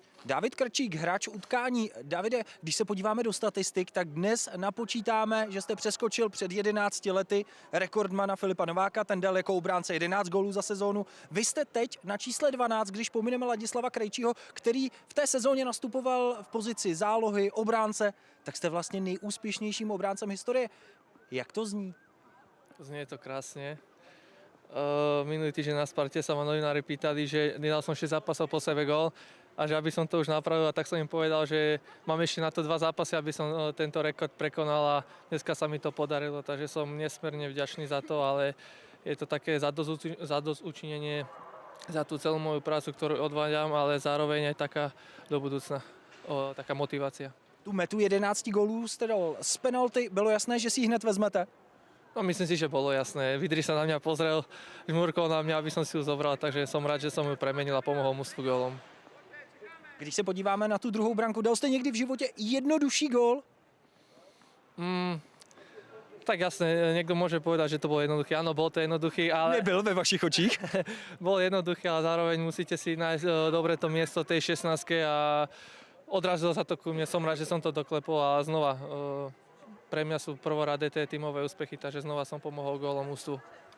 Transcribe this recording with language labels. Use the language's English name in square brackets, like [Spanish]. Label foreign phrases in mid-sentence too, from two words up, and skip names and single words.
[Czech] David Krčík, hráč utkání. Davide, když se podíváme do statistik, tak dnes napočítáme, že jste přeskočil před 11 lety rekordmana Filipa Nováka, ten dal jako obránce 11 gólů za sezónu. Vy jste teď na čísle 12, když pomineme Ladislava Krejčího, který v té sezóně nastupoval v pozici zálohy, obránce, tak jste vlastně nejúspěšnějším obráncem historie. Jak to zní? [Slovak] Znie to krásne. Minulý týždeň na Sparte sa ma novinári pýtali, že nedal som 6 zápasov po sebe gól a že aby som to už napravil, a tak som im povedal, že mám ešte na to 2 zápasy, aby som tento rekord prekonal a dneska sa mi to podarilo, takže som nesmierne vďačný za to, ale je to také zadosťučinenie za tú celú moju prácu, ktorú odváďam, ale zároveň aj taká do budúcna, taká motivácia. [Czech] Tu metu 11 gólů jste dal z penalty, bylo jasné, že si ji hned vezmete? No, [Slovak] myslím si, že bolo jasné. Vidri sa na mňa pozrel, žmurkol na mňa, aby som si ju zobral, takže som rád, že som ju premenil a pomohol mužstvu gólom. [Czech] Když se podíváme na tu druhou branku, dal jste někdy v životě jednodušší gól? [Slovak] Tak jasne, niekto môže povedať, že to bol jednoduchý. Áno, bol to jednoduchý, ale... [Czech] Nebyl ve vašich očích. [Slovak] Bol jednoduchý, ale zároveň musíte si nájsť dobre to miesto tej 16 a odrazilo sa to ku mne. Som rád, že som to doklepol a znova pre mňa sú prvoradé tie tímové úspechy, takže znova som pomohol gólom mužstvu.